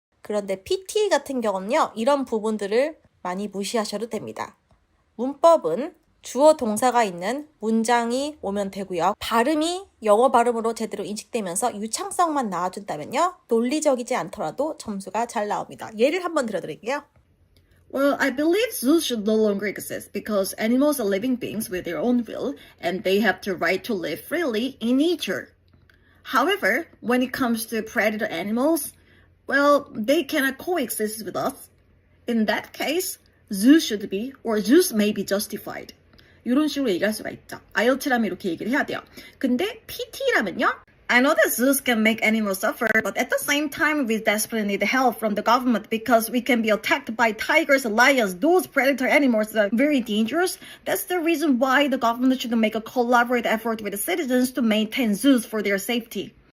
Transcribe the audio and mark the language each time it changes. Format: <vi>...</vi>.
<ko>그런데 PT 같은 경우는요, 이런 부분들을 많이 무시하셔도 됩니다. 문법은 주어 동사가 있는 문장이 오면 되고요. 발음이 영어 발음으로 제대로 인식되면서 유창성만 나와준다면요. 논리적이지 않더라도 점수가 잘 나옵니다. 예를 한번 들어드릴게요.</ko> <en>Well, I believe zoos should no longer exist because animals are living beings with their own will and they have the right to live freely in nature. However, when it comes to predator animals, well, they cannot coexist with us. In that case, zoos should be or zoos may be justified.</en> <ko>이런 식으로 얘기할 수가 있죠. IELTS라면 이렇게 얘기를 해야 돼요. 근데 PT라면요.</ko> <en>I know that zoos can make animals suffer, but at the same time, we desperately need help from the government because we can be attacked by tigers, lions, those predator animals that are very dangerous. That's the reason why the government should make a collaborative effort with the citizens to maintain zoos for their safety.</en>